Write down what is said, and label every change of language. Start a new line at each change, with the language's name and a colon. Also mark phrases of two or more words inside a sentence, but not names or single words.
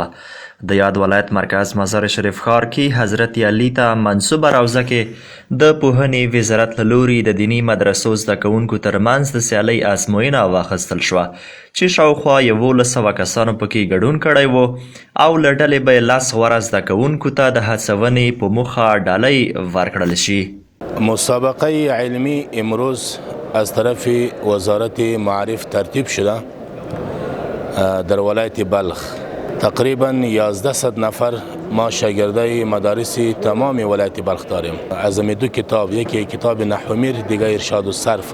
Pashto: د یاد ولایت مرکز مزار شریف ښار کې حضرت علي ته منسوبه روضه کې د پوهنې وزارت له لوري د دیني مدرسو زده کوونکو ترمنځ د سیالۍ ازموینه واخیستل شوه چې شاوخوا 1100 کسانو پکې ګډون کړی و او له ډلې به یې 10 غوره زده کوونکو ته د هڅونې په موخه ډالۍ ورکړل شي.
Persian: مسابقه علمی امروز از طرف وزارت معارف ترتیب شده در ولایت بلخ. تقریبا 1100 نفر ما شاگردای مدارس تمام ولایت بلخ داریم. از دو کتاب، یکی کتاب نحومیر، دیگه ارشاد الصرف.